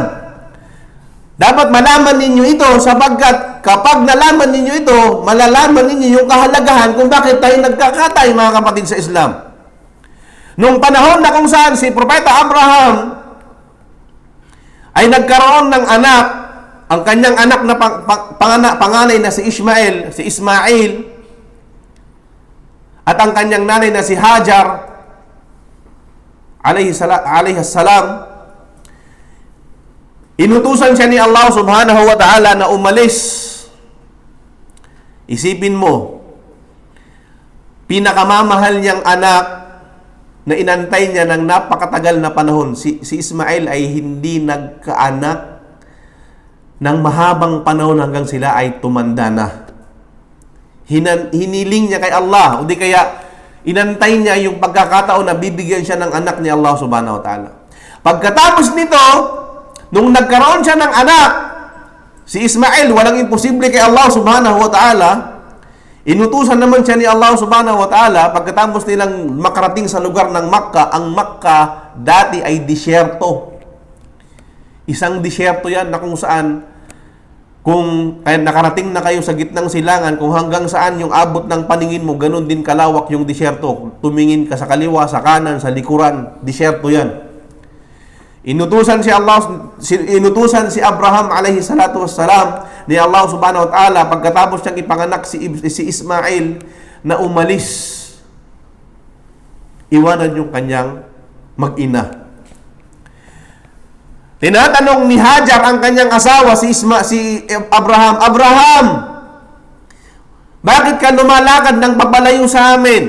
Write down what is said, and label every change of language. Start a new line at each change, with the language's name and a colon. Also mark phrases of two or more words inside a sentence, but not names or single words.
Filipino: Dapat malaman ninyo ito sapagkat kapag nalaman ninyo ito, malalaman ninyo yung kahalagahan kung bakit tayo nagkakatay, mga kapatid sa Islam. Nung panahon na kung saan si Propeta Abraham ay nagkaroon ng anak, ang kanyang anak na panganay na si Ismail, at ang kanyang nanay na si Hajar,
Arabic: عليه السلام,
Filipino: inutusan siya ni Allah
Arabic: سبحانه وتعالى
Filipino: na umalis. Isipin mo, pinakamamahal niyang anak na inantay niya ng napakatagal na panahon. Si Ismail ay hindi nagkaanak ng mahabang panahon hanggang sila ay tumanda na. Hiniling niya kay Allah, o di kaya inantay niya yung pagkakataon na bibigyan siya ng anak ni Allah
Arabic: سبحانه وتعالى.
Filipino: Pagkatapos nito, nung nagkaroon siya ng anak, si Ismail, walang imposible kay Allah
Arabic: سبحانه وتعالى,
Filipino: inutusan naman siya ni Allah
Arabic: سبحانه وتعالى,
Filipino: pagkatapos nilang makarating sa lugar ng Makkah, ang Makkah dati ay disyerto. Isang disyerto yan na kung saan, kung nakarating na kayo sa gitnang silangan, kung hanggang saan yung abot ng paningin mo, ganun din kalawak yung disyerto. Tumingin ka sa kaliwa, sa kanan, sa likuran, disyerto yan. Inutusan si Abraham
Arabic: عليه الصلاة والسلام
Filipino: ni Allah
Arabic: سبحانه وتعالى
Filipino: pagkatapos niyang ipanganak si Ismail na umalis. Iwanan yung kanyang mag-ina. Tinatanong ni Hajar ang kanyang asawa si Abraham, bakit ka lumalakad ng papalayo sa amin?